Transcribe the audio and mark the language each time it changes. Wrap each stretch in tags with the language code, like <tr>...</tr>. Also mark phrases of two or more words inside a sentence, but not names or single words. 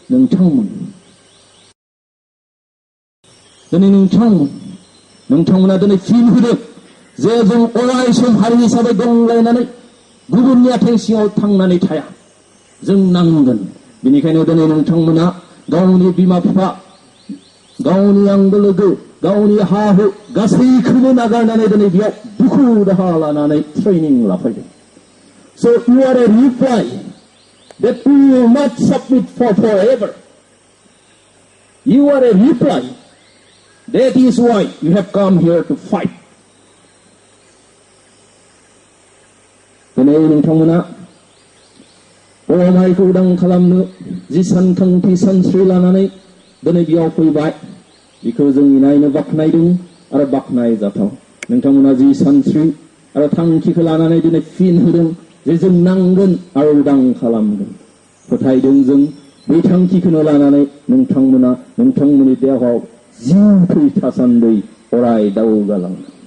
<brx>नोंथांमोना दिनै फिन होदों जे जों अराय सम हारि हिसाबै गंग्लायनानै गुबुननि आथिं सिङाव थांनानै थाया जों नांगोन बेनिखायनो दिनै नोंथांमोना गावनि बिमा बिफा गावनि आंगो लोगो गावनि हा हु गासैखौबो नागारनानै दिनै बेयाव दुखु दाहा लानानै ट्रेनिं लाफैदों.</brx> <en>So you are a reply that you will not submit for forever. You are a reply. That is why you have come here to fight.</en> <brx>दिनै नोंथांमोना बर' माहारिखौ उदां खालामनो जि सानथांखि सानस्रि लानानै दिनै बेयाव फैबाय बेखौ जों नायनो बाख्नायदों आरो बाख्नायजाथाव नोंथांमोना जि सानस्रि आरो थांखिखौ लानानै दिनै फिन होदों जे जों नांगोन आरो उदां खालामगोन फोथायदों जों बे थांखिखौनो लानानै नोंथांमोना नोंथांमोननि देहायाव जिउ थै थासान्दै अराय दावगालांगोन</brx>